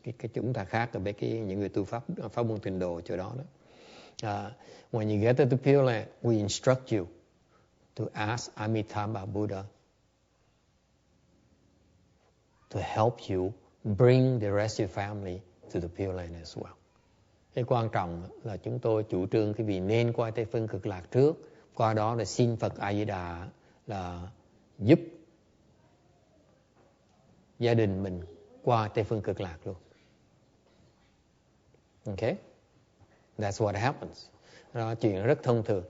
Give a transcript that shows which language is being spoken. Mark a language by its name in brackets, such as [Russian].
[Vietnamese] Cái chúng ta khác ở những người tu pháp môn tịnh độ chỗ đó. [English] When you get to the Pure Land, we instruct you to ask Amitabha Buddha to help you bring the rest of your family to the Pure Land as well. [Vietnamese] Cái quan trọng là chúng tôi chủ trương quý vị nên qua Tây Phương Cực Lạc trước. Qua đó là xin Phật A Di Đà là giúp gia đình mình qua Tây Phương Cực Lạc luôn. [English] Okay? That's what happens. [Vietnamese] Đó, chuyện rất thông thường.